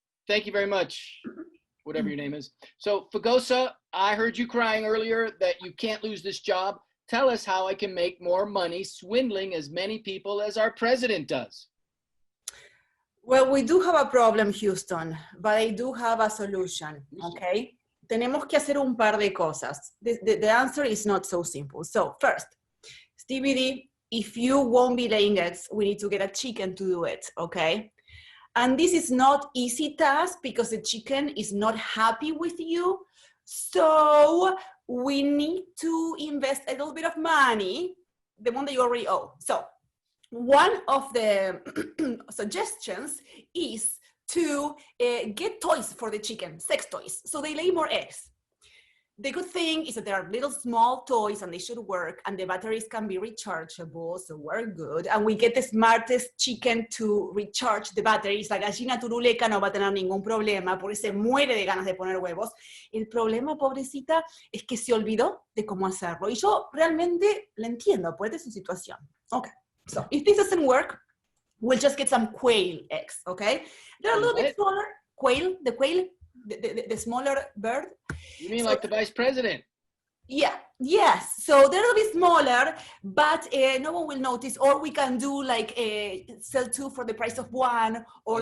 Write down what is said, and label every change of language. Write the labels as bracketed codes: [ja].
[en] Thank you very much, whatever your name is. So, Fugosa, I heard you crying earlier that you can't lose this job. Tell us how I can make more money swindling as many people as our president does. Well, we do have a problem, Houston, but I do have a solution, okay? [es] Tenemos que hacer un par de cosas. [en] The answer is not so simple. So, first, Stevie D, if you won't be laying eggs, we need to get a chicken to do it, okay? And this is not easy task because the chicken is not happy with you. So we need to invest a little bit of money, the one that you already owe. So one of the suggestions is to get toys for the chicken, sex toys, so they lay more eggs. The good thing is that there are little small toys and they should work, and the batteries can be rechargeable, so we're good. And we get the smartest chicken to recharge the batteries. [es] La gallina turuleca no va a tener ningún problema porque se muere de ganas de poner huevos. El problema, pobrecita, es que se olvidó de cómo hacerlo. Y yo realmente la entiendo, pues, de su situación. Ok. [en] So if this doesn't work, we'll just get some quail eggs, okay? They're a little bit smaller. Quail, the smaller bird. You mean like the vice president? Yeah, yes. So they're a little bit smaller, but no one will notice. Or we can do like sell 2 for the price of 1, or